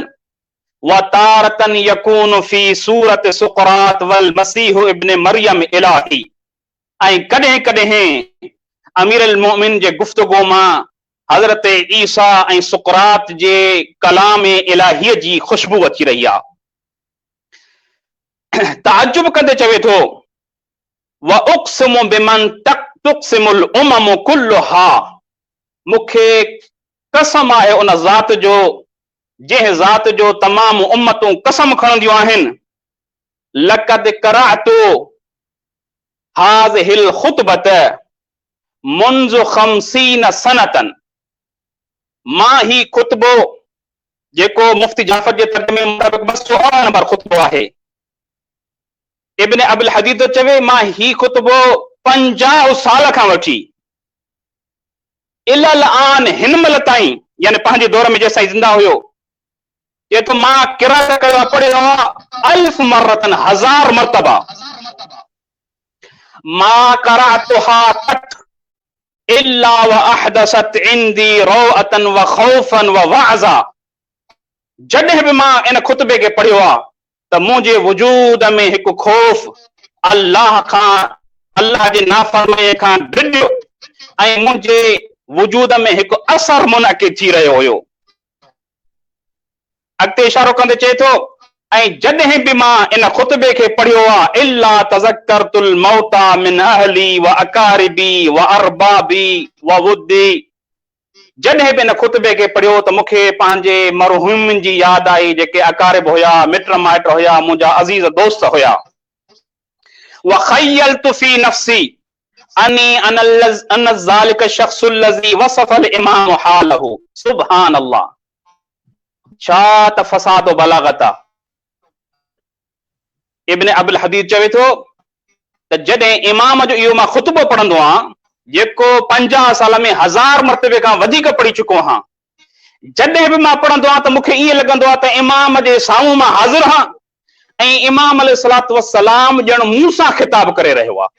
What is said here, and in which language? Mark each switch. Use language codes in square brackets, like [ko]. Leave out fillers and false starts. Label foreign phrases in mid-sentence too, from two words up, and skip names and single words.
[ar] وتارة يكون في صورة سقراط والمسيح ابن مريم إلهي. [sd] ऐं कॾहिं कॾहिं अमीर अल मोमिन जे गुफ्तगू मां हज़रत ईसा ऐं सुक़रात जे कलाम इलाहीअ जी खुशबू अची रही आहे। ताजुब कंदे चवे थो, [ar] وأقسم بمن تقسم الأمم كلها. [sd] मूंखे कसम आहे उन ज़ात जो जंहिं ज़ात जो तमाम उम्मतूं कसम खणंदियूं आहिनि, [ar] لقد قرأت هذه الخطبة منذ 50 سنة, [sd] मां ही ख़ुतबो जेको मुफ्ती जाफ़र जे तर्जुमे मुताबिक़ 218 नंबर ख़ुतबो आहे, इब्न अबुल हदीद चवे मां ही ख़ुतबो 50 साल खां वठी [ar] إلى الآن [sd] हिन महिल ताईं, यानी पंहिंजे दौर में जेसिताईं ज़िंदा हुयो, ये तो मां क़िराअत कयो पढ़ियो आहे [ar] 1000 مرة, [sd] 1000 मरतबा। [ar] ما قرأتها قط إلا وأحدثت عندي روعة وخوفا وعظة, [sd] जॾहिं बि मां इन खुतबे खे पढ़ियो आहे त मुंहिंजे वजूद में हिकु खौफ अल्लाह खां, अल्लाह जे नाफ़रमानीअ खां ड्रिॼ, ऐं मुंहिंजे वजूद में हिकु असर मुनक़िद थी रहियो हुयो। अॻिते इशारो कंदे चए थो, ऐं जॾहिं बि मां इन खुतबे खे पढ़ियो आहे, [ar] إلا تذكرت الموتى من أهلي وأقاربي وأرباب ودي, [sd] जॾहिं बि इन खुतबे खे पढ़ियो त मूंखे पंहिंजे मरहूमनि जी यादि आई, जेके अकारिब हुया, मिट माइट हुया, मुंहिंजा अज़ीज़ दोस्त हुया। [ar] وخيلت في نفسي أنني ذلك الشخص الذي وصف الإمام حاله، سبحان الله, [sd] छा त फ़साद बलागत आहे। इब्न अबुल हदीद चवे थो त जॾहिं इमाम जो इहो मां ख़ुतबो पढ़ंदो आहियां, जेको 50 साल में 1000 मरतबे खां वधीक पढ़ी चुको आहियां, जॾहिं बि मां पढ़ंदो आहियां त मूंखे ईअं लॻंदो आहे त इमाम जे साम्हूं मां हाज़िर आहियां ऐं इमाम अलैहिस्सलातु वस्सलाम ॼण मूं सां ख़िताब करे रहियो आहे।